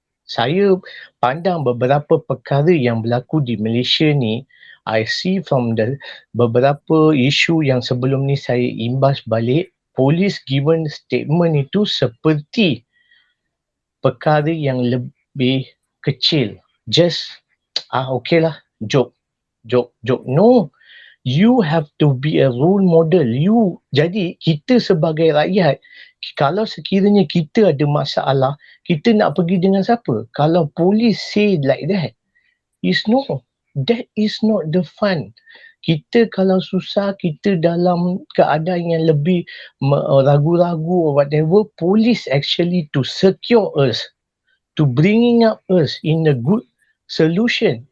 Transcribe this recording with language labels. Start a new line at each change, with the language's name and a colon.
Malay: Saya pandang beberapa perkara yang berlaku di Malaysia ni,
English: I see from the
Malay: beberapa isu yang sebelum ni saya imbas balik, polis
English: given statement
Malay: itu seperti perkara yang lebih kecil.
English: Just, okay lah, joke. No. You have to be a role model.
Malay: Jadi kita sebagai rakyat, kalau sekiranya kita ada masalah, kita nak pergi dengan siapa? Kalau polis
English: say like that, that is not the fun.
Malay: Kita kalau susah, kita dalam keadaan yang lebih ragu-ragu
English: or whatever, police actually to secure us, to bringing up us in a good solution.